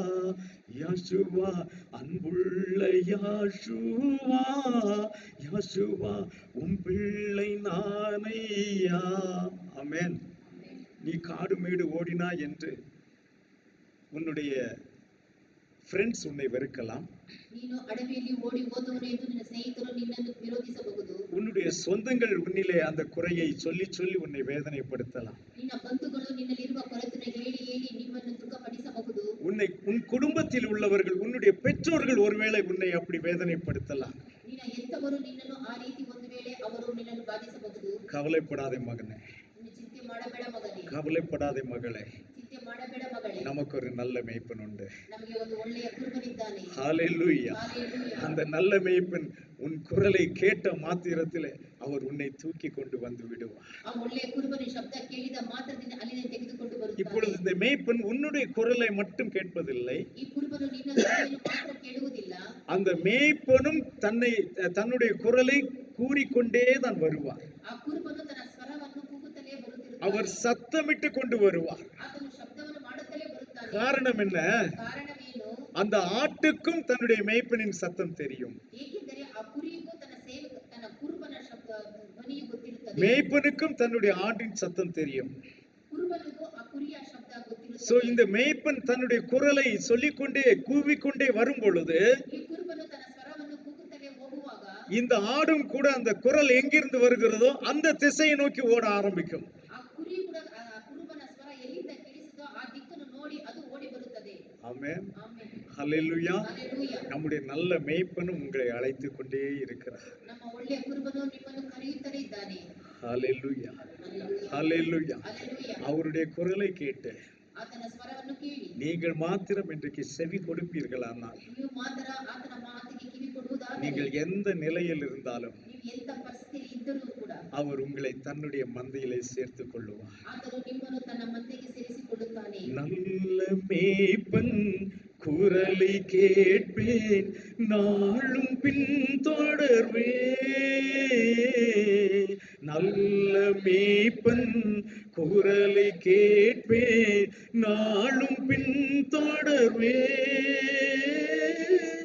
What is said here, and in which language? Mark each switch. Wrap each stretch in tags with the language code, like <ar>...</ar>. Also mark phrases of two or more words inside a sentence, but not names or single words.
<ta>யாசுவா அன்புள்ள யாசுவா. யாசுவா உன் பிள்ளை நானையா. ஆமென். நீ காடு மேடு ஓடினா என்று உன்னுடைய ஃப்ரெண்ட்ஸ் உன்னை வெறுக்கலாம்.</ta> <kn>ನೀನು ಅಡವಿಯಲ್ಲಿ ಓಡಿ ಹೋದವನು ಎಂದು ನಿನ್ನ ಸ್ನೇಹಿತರು ನಿನ್ನನ್ನು ವಿರೋಧಿಸಬಹುದು.</kn> <ta>உன்னுடைய சொந்தங்கள் உன்னிலே அந்த குறையை சொல்லி சொல்லி உன்னை வேதனைப்படுத்தலாம்.</ta> <kn>ನಿನ್ನ ಬಂಧುಗಳು ನಿನ್ನಲ್ಲಿರುವ ಕೊರತೆಯನ್ನು ಹೇಳಿ ಹೇಳಿ ನಿಮ್ಮನ್ನು ದುಃಖಪಡಿಸಬಹುದು.</kn> <ta>உன் குடும்பத்தில் உள்ளவர்கள் உன்னுடைய பெற்றோர்கள் ஒருவேளை உன்னை அப்படி வேதனைப்படுத்தலாம்.</ta> <kn>ನಿನ್ನ ಹೆತ್ತವರು ನಿನ್ನನ್ನು ಆ ರೀತಿ ಒಂದು ವೇಳೆ ಅವರು ನಿನ್ನನ್ನು ಬಾಧಿಸಬಹುದು.</kn> <ta>கவலைப்படாதே மகனே,</ta> <kn>ನೀನು ಚಿಂತೆ ಮಾಡಬೇಡ ಮಗನೇ.</kn> <ta>கவலைப்படாதே மகளே.</ta> <kn>ಚಿಂತೆ ಮಾಡಬೇಡ ಮಗಳೇ.</kn> <ta>நமக்கு ஒரு நல்ல மேய்ப்பன் உண்டு.</ta> <kn>ನಮಗೆ ಒಂದು ಒಳ್ಳೆಯ ಕುರುಬನಿದ್ದಾನೆ.</kn> <ta>ஹல்லேலூயா.</ta> <kn>ಹಲ್ಲೆಲೂಯಾ.</kn> <ta>அந்த நல்ல மேய்ப்பன் உன் குரலை கேட்ட மாத்திரத்திலே அவர் உன்னை தூக்கி கொண்டு வந்து விடுவார்.</ta> <kn>ಆ ಒಳ್ಳೆಯ ಕುರುಬನ ಶಬ್ದ ಕೇಳಿದ ಮಾತ್ರದಿಂದ ಅಲ್ಲಿಂದ ತೆಗೆದುಕೊಂಡು</kn> <ta>இப்பொழுது</ta> <kn>ಬರುತ್ತಾನೆ.</kn> <ta>இந்த மேய்ப்பன் உன்னுடைய குரலை மட்டும் கேட்பதில்லை.</ta> <kn>ಈ ಕುರುಬನು ನಿನ್ನ ಧ್ವನಿಯನ್ನು ಮಾತ್ರ ಕೇಳುವುದಿಲ್ಲ.</kn> <ta>அந்த மேய்ப்பனும் தன்னுடைய குரலை கூறிக்கொண்டே தான் வருவார்.</ta> <kn>ಆ ಕುರುಬನು ತನ್ನ ಸ್ವರವನ್ನು ಕೂಗುತ್ತಲೇ ಬರುತ್ತಿರುತ್ತಾನೆ.</kn> <ta>அவர் சத்தமிட்டு கொண்டு வருவார்.</ta> <kn>ಆತನು ಶಬ್ದವನ್ನು ಮಾಡುತ್ತಲೇ ಬರುತ್ತಾನೆ.</kn> <ta>காரணம் என்ன?</ta> <kn>ಕಾರಣವೇನು?</kn> <ta>அந்த ஆட்டுக்கும் தன்னுடைய மேய்ப்பனின் சத்தம் தெரியும்.</ta> <kn>ಏಕೆಂದರೆ ಆ ಕುರಿಗೂ ತನ್ನ ಕುರುಬನ ಶಬ್ದ ಧ್ವನಿಯು ಗೊತ್ತಿರುತ್ತದೆ.</kn> <ta>மேய்ப்பனுக்கும் தன்னுடைய ஆட்டின் சத்தம் தெரியும்.</ta> <kn>ಕುರುಬನಿಗೂ ಆ ಕುರಿಯ ಶಬ್ದ சோ ಗೊತ್ತಿರುತ್ತದೆ.</kn> <ta>இந்த மேய்ப்பன் தன்னுடைய குரலை சொல்லிக்கொண்டே கூவிக்கொண்டே வரும் பொழுது</ta> <kn>ಈ ಕುರುಬನು ತನ್ನ ಸ್ವರವನ್ನು ಕೂಗುತ್ತಲೇ ಹೋಗುವಾಗ</kn> <ta>இந்த ஆடும் கூட அந்த குரல் எங்கிருந்து வருகிறதோ அந்த திசையை நோக்கி ஓட ஆரம்பிக்கும்.</ta> <kn>ಆ ಕುರಿ ಕೂಡ ಆ ಕುರುಬನ ಸ್ವರ ಎಲ್ಲಿಂದ ಕೇಳಿಸುತ್ತೋ ಆ ದಿಕ್ಕನ್ನು ನೋಡಿ ಅದು ಓಡಿ ಬರುತ್ತದೆ.</kn> <ta>ஆமென்.</ta> <kn>ಆಮೆನ್.</kn> <ta>ஹல்லேலூயா.</ta> <kn>ಹಲ್ಲೆಲೂಯಾ.</kn> <ta>நம்முடைய நல்ல மேய்ப்பனும் உங்களை அழைத்துக் கொண்டே இருக்கிறார்.</ta> <kn>ನಮ್ಮ ಒಳ್ಳೆಯ ಕುರುಬನು ನಿಮ್ಮನ್ನು ಕರೆಯುತ್ತಲೇ ಇದ್ದಾನೆ.</kn> <ta>ஹல்லேலூயா.</ta> <kn>ಹಲ್ಲೆಲೂಯಾ.</kn> <ta>ஹல்லேலூயா.</ta> <kn>ಹಲ್ಲೆಲೂಯಾ.</kn> <ta>அவருடைய குரலை கேட்டு</ta> <kn>ಆತನ ಸ್ವರವನ್ನು ಕೇಳಿ</kn> <ta>நீங்கள் மாத்திரம் இன்றைக்கு செவி கொடுப்பீர்களானால்</ta> <kn>ನೀವು ಮಾತ್ರ ಆತನ ಮಾತಿಗೆ ಕಿವಿ ಕೊಡುವುದಾದರೆ</kn> <ta>நீங்கள் எந்த நிலையில் இருந்தாலும்</ta> <kn>ನೀವು ಎಂತ ಪರಿಸ್ಥಿತಿ ಇದ್ದರೂ ಕೂಡ</kn> <ta>அவர் உங்களை தன்னுடைய மந்தையிலே சேர்த்துக் கொள்ளுவார்.</ta> <kn>ಆತನು ನಿಮ್ಮನ್ನು ತನ್ನ ಮಂದೆಗೆ ಸೇರಿಸಿಕೊಳ್ಳುತ್ತಾನೆ.</kn> <ta>நல்ல மேய்ப்பன் குரலை கேட்பேன், நாளும் பின்தொடர்வேன். நல்ல மேய்ப்பன் குரலை கேட்பேன், நாளும் பின்தொடர்வேன்.</ta>